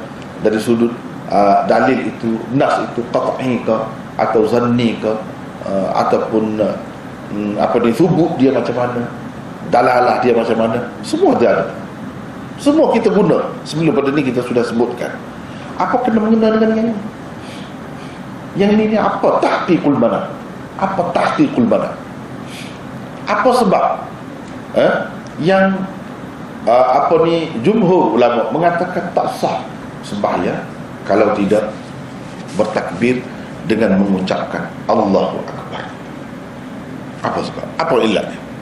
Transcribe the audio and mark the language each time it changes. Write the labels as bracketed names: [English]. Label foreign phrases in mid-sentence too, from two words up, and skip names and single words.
[Malay] Dari sudut dalil itu, nas itu qat'i ke atau zanni ke, ataupun thubut dia macam mana, dalalah dia macam mana, semua dia ada. Semua kita guna. Sebelum pada ni kita sudah sebutkan apa kena mengena dengan yang ini. Yang ini apa [Arabic] تحقيق المناط? [Malay] Apa [Arabic] تحقيق المناط? [Malay] Apa sebab yang jumhur ulama mengatakan tak sah sembahyang kalau tidak bertakbir dengan mengucapkan [Arabic] الله أكبر? [Malay] Apa sebab? Apa illatnya?